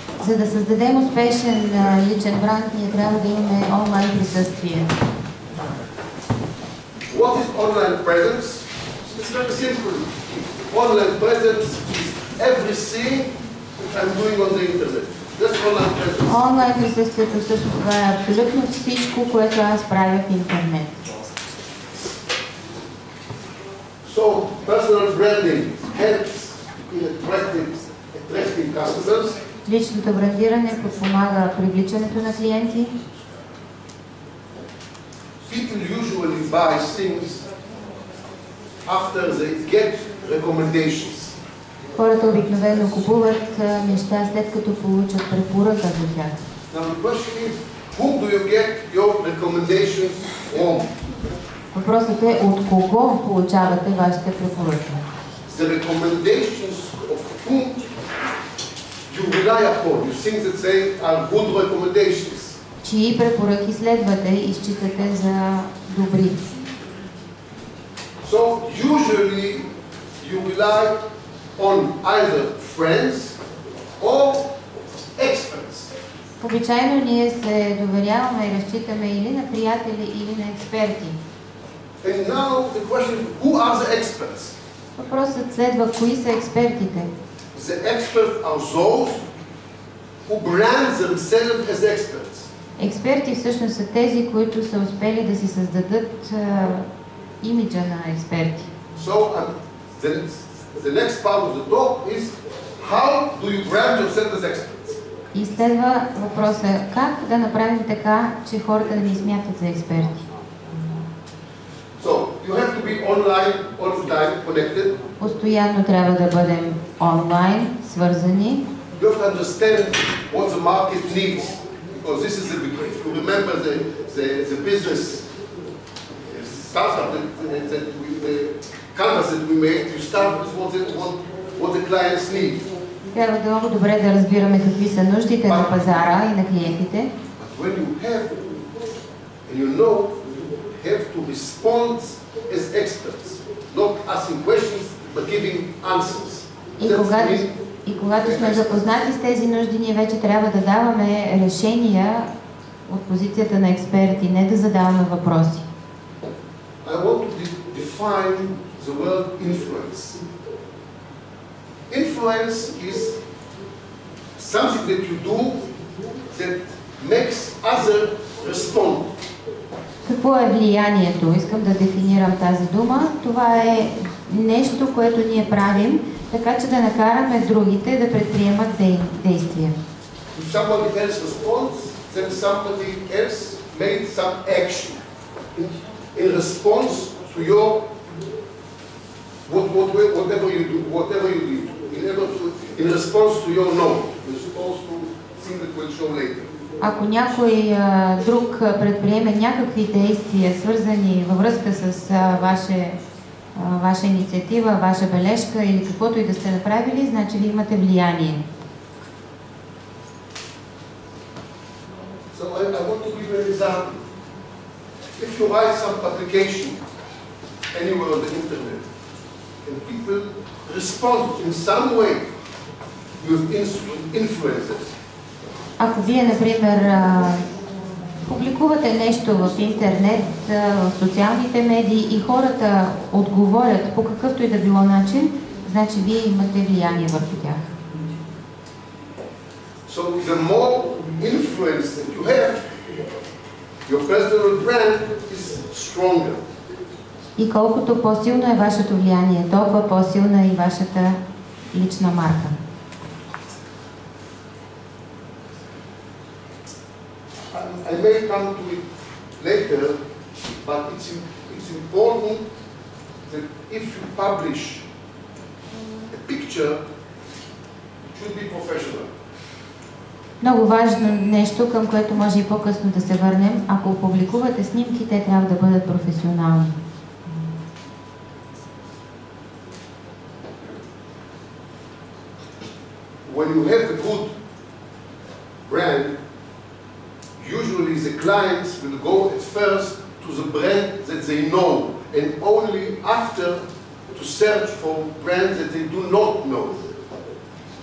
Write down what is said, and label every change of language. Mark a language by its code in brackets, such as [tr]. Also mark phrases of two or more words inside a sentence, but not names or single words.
[bg] За да създадем успешен личен бранд, ние трябва да имаме онлайн присъствие. [en] What is online presence? It's very simple. Online presence is everything I'm doing on the internet. That's online presence. [bg] Онлайн присъствието също това е абсолютно всичко, което аз правя в интернет. [en] So personal branding helps in attracting customers. [bg] Личното брандиране подпомага привличането на клиенти. [en] People usually buy things after they get recommendations. [bg] Хората обикновено купуват неща след като получат препоръка за тях. [en] Now the question is, whom do you get your recommendations from? [bg] Въпросът е от кого получавате вашите препоръки? [en] The recommendations of whom you rely upon. You think that they are good recommendations. [bg] Чии препоръки следвате и считате за добри? [en] So usually you rely on either friends or experts. [bg] Обичайно ние се доверяваме и разчитаме или на приятели, или на експерти. [en] And now the question is, who are the experts? [bg] Въпросът следва, кои са експертите? [en] The experts are those who brand themselves as experts. [bg] Експерти всъщност са тези, които са успели да си създадат имиджа на експерти. [en] So the next part of the talk is, how do you brand yourself as experts? [bg] И следва въпроса, как да направим така, че хората да ни смятат за експерти? [en] So you have to be online connected. [bg] Постоянно трябва да бъдем онлайн, свързани. [en] You have to understand what the market needs, because this is the beginning. If you remember the business startup, the canvas that we made, you start with what the clients need. [bg] Трябва да много добре да разбираме какви са нуждите на пазара и на клиентите. [en] But when you have, and you know, you have to respond as experts, not asking questions, but giving answers. [bg] И когато сме запознати с тези нужди, ние вече трябва да даваме решения от позицията на експерти, не да задаваме въпроси. [en] I want to define the word influence. Influence is something that you do that makes others respond. [bg] Какво е влиянието? Искам да дефинирам тази дума. Това е нещо, което ние правим, така че да накараме другите да предприемат действия. [en] If somebody else responds, then somebody else made some action in response to your whatever you do, in response to your no, in response to things that will show later. [bg] Ако някой друг предприеме някакви действия, свързани във връзка с ваша инициатива, ваша бележка или каквото и да сте направили, значи ви имате влияние. [en] So I want to give you an example. If you write some publication anywhere on the internet, and people respond in some way, you have influences. [bg] Ако вие, например, публикувате нещо в интернет, в социалните медии и хората отговорят по какъвто и да било начин, значи вие имате влияние върху тях. [en] So the more influence that you have, your personal brand is stronger. [bg] И колкото по-силно е вашето влияние, толкова по-силна е и вашата лична марка. [en] I may come to it later, but it's important that if you publish a picture, it should be professional. [bg] Много важно нещо, към което може и по-късно да се върнем. Ако публикувате снимки, те трябва да бъдат професионални. [en] When you have a good brand, usually the clients will go at first to the brand that they know, and only after to search for brands that they do not know.